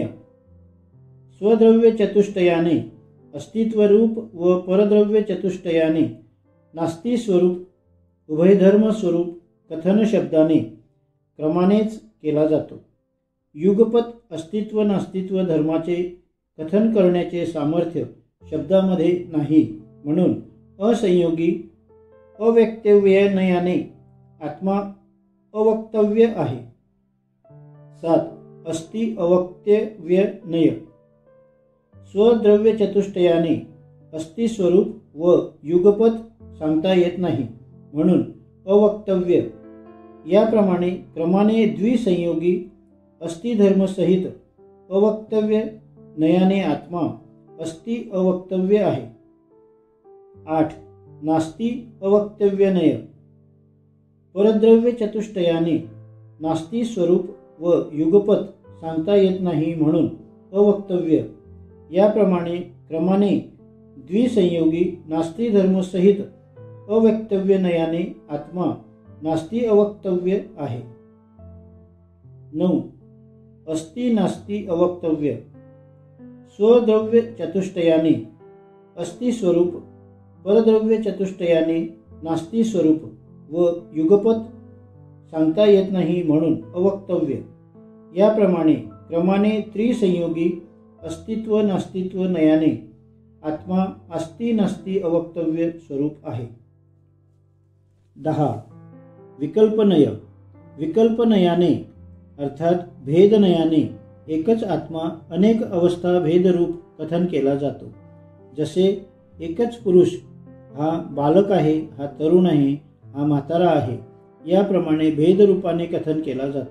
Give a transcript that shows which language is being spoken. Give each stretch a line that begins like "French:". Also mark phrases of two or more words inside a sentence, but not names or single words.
Marathi: स्वद्रव्य चतुष्टयाने अस्तित्वरूप व परद्रव्य चतुष्टयाने नास्ती स्वरूप उभयधर्म स्वरूप कथन शब्दाने क्रमानेच केला जातो। युगपत अस्तित्व नास्तित्व धर्माचे कथन करण्याचे सामर्थ्य शब्दामध्ये नाही, म्हणून असंयोगी अव्यक्तव्यनयाने आत्मा अवक्तव्य आहे। 7. अस्ति अवक्तव्यनय। स्वद्रव्य चतुष्टयाने अस्ति स्वरूप व युगपत सांगता येत नाही, म्हणून अवक्तव्य। याप्रमाणे क्रमाने द्विसंयोगी अस्तिधर्म सहित अवक्तव्य नयाने आत्मा अस्ति अवक्तव्य आहे। 8. नास्ति अवक्तव्यनय। परद्रव्य चतुष्टयाने नास्ती स्वरूप व युगपत सांगता येत नाही, म्हणून अवक्तव्य। याप्रमाणे क्रमाने द्विसंयोगी नास्ती धर्म सहित अवक्तव्यनयाने आत्मा नास्ती अवक्तव्य आहे। 9. अस्ति नास्ति अवक्तव्य। स्वद्रव्य चतुष्टयाने अस्ति स्वरूप, परद्रव्य चतुष्टयाने नास्ती स्वरूप व युगपत सांगता येत नाही, म्हणून अवक्तव्य। याप्रमाणे क्रमाने त्रिसंयोगी अस्तित्व नास्तित्व नयाने आत्मा अस्ति नास्ति अवक्तव्य स्वरूप आहे. 10. विकल्पनय. विकल्पनयाने अर्थात भेदनयाने एकच आत्मा अनेक अवस्था भेदरूप कथन केला जातो. जसे एकच पुरुष हा बालक आहे, हा तरुण आहे, हा म्हातारा आहे, याप्रमाणे भेदरूपाने कथन केला जातो.